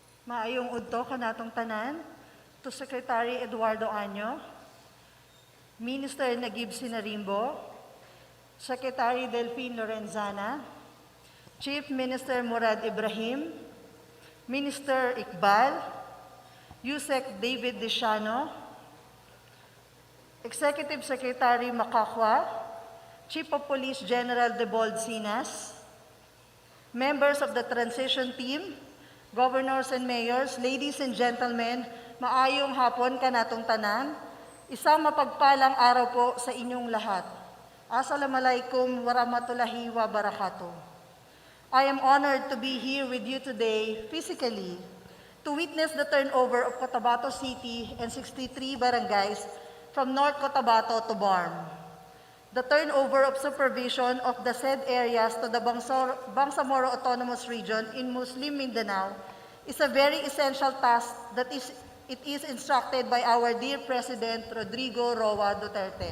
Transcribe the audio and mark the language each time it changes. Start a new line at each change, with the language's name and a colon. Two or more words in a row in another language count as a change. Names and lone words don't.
Cebuano: Maayong udto kanatong tanan, to Secretary Eduardo Año,
English: Minister Nagib Sinarimbo, Secretary Delphine Lorenzana, Chief Minister Murad Ibrahim, Minister Iqbal, Yusek David Desiano, Executive Secretary Makakwa, Chief of Police General Debold Sinas, members of the transition team, governors and mayors, ladies and gentlemen,
Cebuano: maayong hapon kanatong tanan.
Filipino: Isang mapagpalang araw po sa inyong lahat.
Arabic: السلام عليكم ورحمة الله وبركاته.
English: I am honored to be here with you today physically to witness the turnover of Cotabato City and 63 barangays from North Cotabato to BARMM. The turnover of supervision of the said areas to the Bangsamoro Autonomous Region in Muslim Mindanao is a very essential task that it is instructed by our dear President Rodrigo Roa Duterte.